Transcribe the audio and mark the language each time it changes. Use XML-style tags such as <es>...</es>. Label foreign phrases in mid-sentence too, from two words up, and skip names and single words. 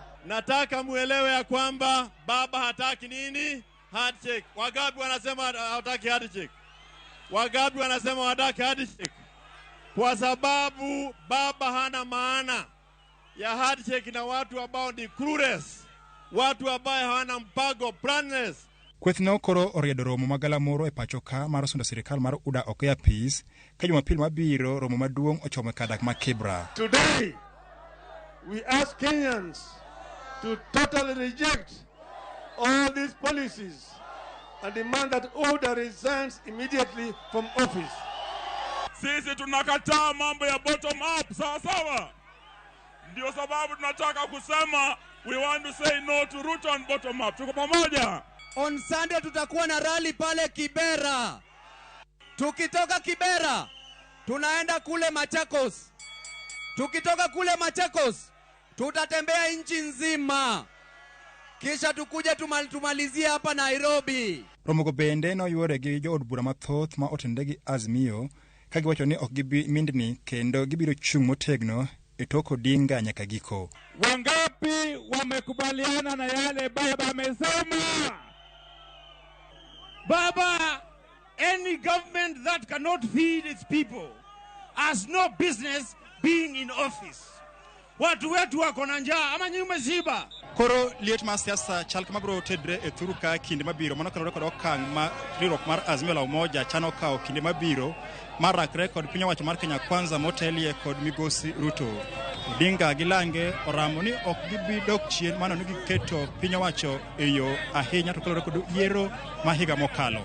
<sw>Nataka muelewe ya kwamba baba hataki nini? Handshake. Wagapi wanasema hataki handshake? Wagapi wanasema hataki handshake? Kwa sababu baba hana maana ya handshake na watu ambao ni clueless, watu ambao hawana mpango, planness.</sw> <luo>Kwethno koro oriedo romo magala moro e pachoka mar sundo sirikal mar UDA ok apis ka Jumapil mabiro romo maduong' ochome kadak ma Kibra.</luo> <en>Today we ask Kenyans to totally reject all these policies and demand that UDA resigns immediately from office.</en> <sw>Sisi tunakataa mambo ya</sw> <en>bottom up,</en> <sw>sawa. Ndio sababu tunataka kusema</sw> <en>we want to say no to Ruto on bottom up.</en> <sw>Tuko pamoja.</sw> <en>On Sunday</en> <sw>tutakuwa na rally pale Kibera. Tukitoka Kibera tunaenda kule Machakos. Tukitoka kule Machakos tutatembea nchi nzima. Kisha tukuje tumalizie hapa Nairobi.</sw> <luo>Romogo bende no yuore gi jood bura mathoth ma otende gi Azimio ka giwacho ni ok gibi mindni kendo gibiro chung' motegno e tok Odinga nyaka giko.</luo> <sw>Wangapi wamekubaliana na yale baba amesema? Baba,</sw> <en>any government that cannot feed its people has no business being in office.</en> <sw>Watu wetu wako na njaa ama nyume ziba.</sw> <luo>Koro liet ma siasa chal kama bro tedre e thuru ka kinde mabiro mano kanore kod okang' ma riwruok mar Azimio la Umoja chano kao kinde mabiro mar rakre kod piny owacho mar Kenya Kwanza motelie kod migosi Ruto. Odinga gi Lange oramo ni ok gibi dok chien mano ni giketo piny owacho e yo ahinya to kalore kod yiero ma higa mokalo.</luo>